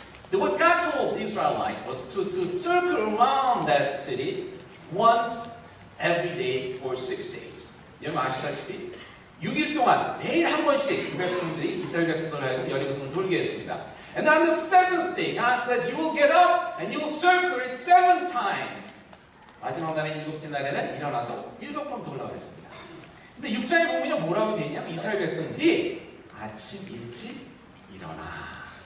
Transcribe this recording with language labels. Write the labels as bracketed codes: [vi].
[en] What God told the Israelites was to circle around that city once every day for 6 days. [ko] 여러분 아시다시피 6일 동안 매일 한 번씩 그 백성들이 이스라엘 백성들을 하여금 여리고성을 돌게 했습니다. [en] And on the 7th day, God said, you will get up and you will circle it 7 times. [ko] 마지막 날인 7째 날에는 일어나서 7번 돌라고 했습니다. 근데 6장에 보면 뭐라고 되어 있냐면 이스라엘 백성들이 아침 일찍 일어나.